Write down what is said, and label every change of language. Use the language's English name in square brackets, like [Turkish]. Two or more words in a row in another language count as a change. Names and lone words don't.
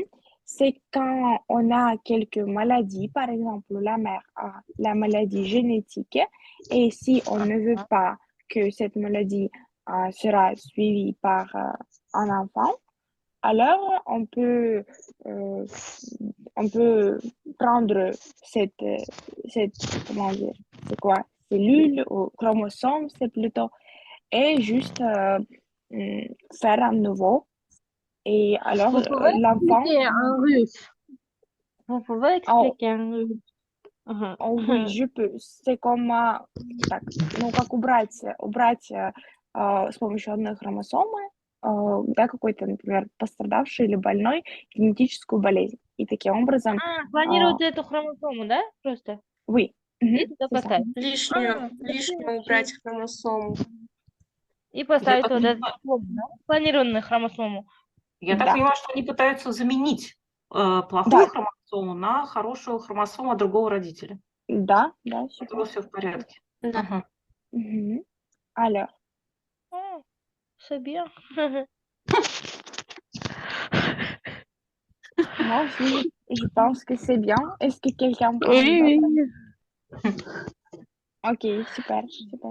[French] C'est quand on a quelques maladies, par exemple la mère a la maladie génétique, et si on ne veut pas que cette maladie sera suivie par un enfant, alors euh, on peut prendre cette, comment dire, c'est quoi, cellule ou chromosome, c'est plutôt, et juste faire un nouveau. Et alors, Vous pouvez l'enfant, expliquer en russe. Vous pouvez oh, expliquer en russe. oh oui, je peux. C'est comme, [Russian] так, ну, как убрать с помощью одной хромосомы, да, какой-то, например, пострадавший или больной генетическую болезнь. И таким образом, Клонировать эту хромосому, да? Просто oui, и туда [French] c'est ça. [Russian] поставить. Лишнюю Спасибо. убрать хромосому. И Я поставить так вот эту понимаю, да? Клонированную хромосому. я так Да, понимаю, что они пытаются заменить плохую да, хромосому на хорошую хромосому от другого родителя. да, У super. которого все в порядке. Да. Мгм. [French] Mhm. Alors, C'est bien. moi aussi, je pense que c'est bien. Est-ce que quelqu'un pense Oui, d'autre? oui. Ok, super, super.